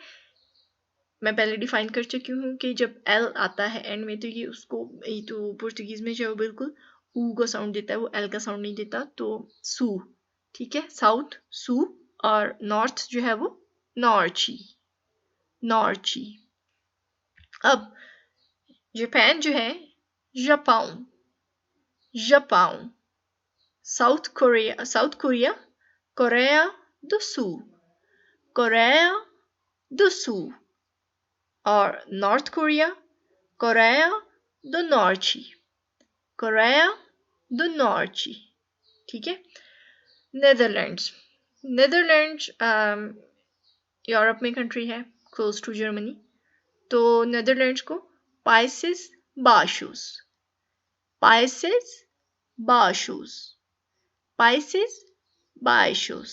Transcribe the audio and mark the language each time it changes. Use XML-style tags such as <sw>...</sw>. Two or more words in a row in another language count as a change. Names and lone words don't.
<hi>मैं पहले डिफाइन कर चुकी हूँ कि जब एल आता है एंड में, तो ये उसको, ये तो पुर्तगीज में जो है वो बिल्कुल ऊ का साउंड देता है, वो एल का साउंड नहीं देता, तो सू, ठीक है, साउथ सू, और नॉर्थ जो है वो नॉर्ची, नॉर्ची। अब जापान जो है जापाऊ, जापाऊ। साउथ कोरिया, साउथ कोरिया कोरिया do Sul, कोरिया do Sul, और नॉर्थ कोरिया कोरिया do Norte, कोरिया do Norte, ठीक है। नेदरलैंड्स, नेदरलैंड्स यूरोप में कंट्री है,</hi> <en>close to Germany,</en> <hi>तो नेदरलैंड्स को पाइसेस बाशूस, पाइसेस बाशूस, पाइसेस बाशूस।</hi>